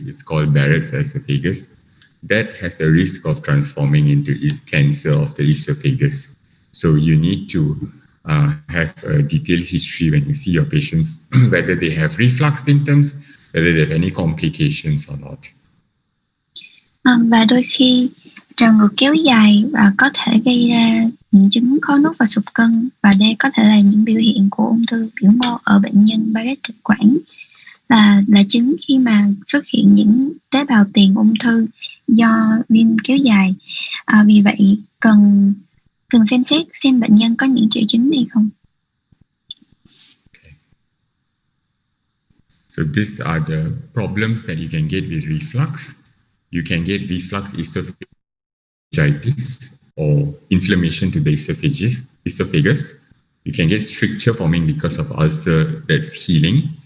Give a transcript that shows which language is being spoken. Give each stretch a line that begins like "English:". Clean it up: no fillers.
English: It's called Barrett's esophagus. That has a risk of transforming into cancer of the esophagus. So you need to have a detailed history when you see your patients, whether they have reflux symptoms, whether they have any complications or not.
Vietnamese: Và đôi khi trào ngược kéo dài và có thể gây ra những chứng khó nuốt và sụt cân, và đây có thể là những biểu hiện của ung thư biểu mô ở bệnh nhân Barrett thực quản, là chứng khi mà xuất hiện những tế bào tiền ung thư do viêm kéo dài. Vì vậy cần xem xét xem bệnh nhân có những triệu chứng này không.
English: Okay. So these are the problems that you can get with reflux. You can get reflux esophagitis or inflammation to the esophagus. You can get stricture forming because of ulcer that's healing.